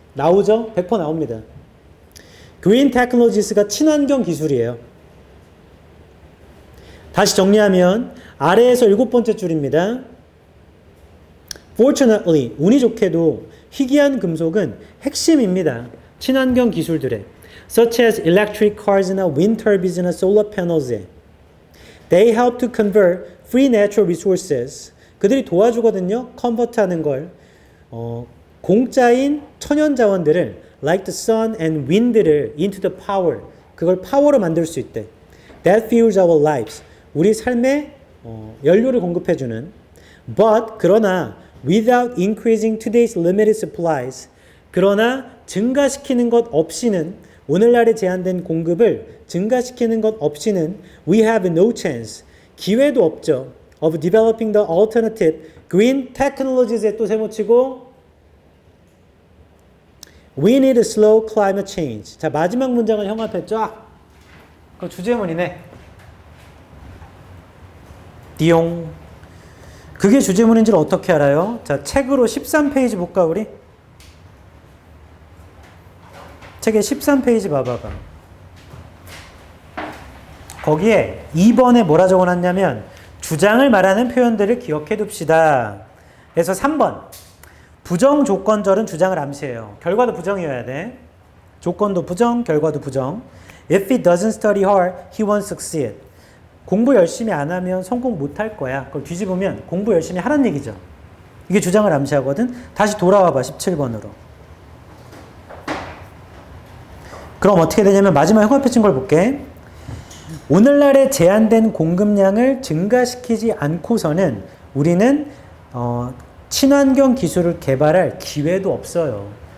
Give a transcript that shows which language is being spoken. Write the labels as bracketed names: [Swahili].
[Korean] 나오죠? 100% 나옵니다. [English] green technologies [Korean] 가 친환경 기술이에요. 다시 정리하면 아래에서 7번째 줄입니다. [English] Fortunately, [Korean] 운이 좋게도 희귀한 금속은 핵심입니다. 친환경 기술들에 [English] such as electric cars나 wind turbines, solar panels에 they help to convert free natural resources. [Korean] 그들이 도와주거든요. 컨버트하는 걸 공짜인 천연 자원들을 [English] like the sun and wind [Korean] 를 [English] into the power. [Korean] 그걸 파워로 만들 수 있대. [English] That fuels our lives. [Korean] 우리 삶에 연료를 공급해주는. [English] But [Korean] 그러나 [English] without increasing today's limited supplies. [Korean] 그러나 증가시키는 것 없이는 오늘날의 제한된 공급을 증가시키는 것 없이는 [English] we have no chance. [Korean] 기회도 없죠. [English] of developing the alternative green technologies에 [Korean] 또 세모치고 [English] we need a slow climate change. [Korean] 자, 마지막 문장을 형 앞에 쫙. 그 주제문이네. 띠용. 그게 주제문인지를 어떻게 알아요? 자, 책으로 13페이지 볼까 우리? 책의 13페이지 봐봐봐. 거기에 2번에 뭐라 적어놨냐면 주장을 말하는 표현들을 기억해 둡시다. 그래서 3번 부정 조건절은 주장을 암시해요. 결과도 부정이어야 돼. 조건도 부정, 결과도 부정. [English] If he doesn't study hard, he won't succeed. [Korean] 공부 열심히 안 하면 성공 못 할 거야. 그걸 뒤집으면 공부 열심히 하라는 얘기죠. 이게 주장을 암시하거든. 다시 돌아와 봐. 17번으로. 그럼 어떻게 되냐면 마지막 형광펜 친 걸 볼게. 오늘날의 제한된 공급량을 증가시키지 않고서는 우리는 친환경 기술을 개발할 기회도 없어요.